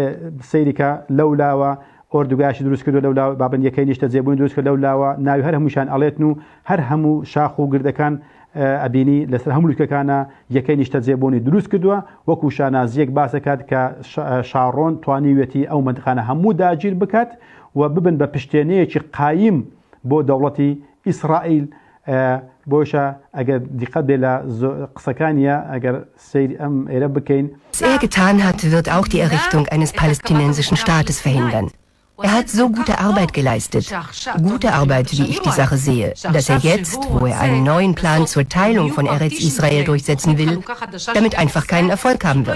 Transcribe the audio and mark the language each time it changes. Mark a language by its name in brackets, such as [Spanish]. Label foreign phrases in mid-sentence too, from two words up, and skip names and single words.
[Central Kurdish] سەیریکە لەولاوە ئۆردوگاشی دروست کردو لەولا بابن یەکەی نیشتە جێبوون دروست کرد لەولاوە ناوی هەر هەمووشان ئەڵێتن و هەر هەموو شاخ و گردەکان ئەبینی لەسەر هەموو لوتکەکانە یەکەی نیشتە جێبوونی دروست کردووە وەکو شانازیەک باسەکات کە شارۆن توانیوێتی ئەو منتیقانە هەموو داگیر بکات و ببن بە پشتێنەیەکی قایم بۆ دەوڵەتی ئیسرائیل [German] Was er getan hat, wird auch die Errichtung eines palästinensischen Staates verhindern. Er hat so gute Arbeit geleistet. Gute Arbeit, wie ich die Sache sehe, dass er jetzt, wo er einen neuen Plan zur Teilung von Eretz Israel durchsetzen will, damit einfach keinen Erfolg haben wird.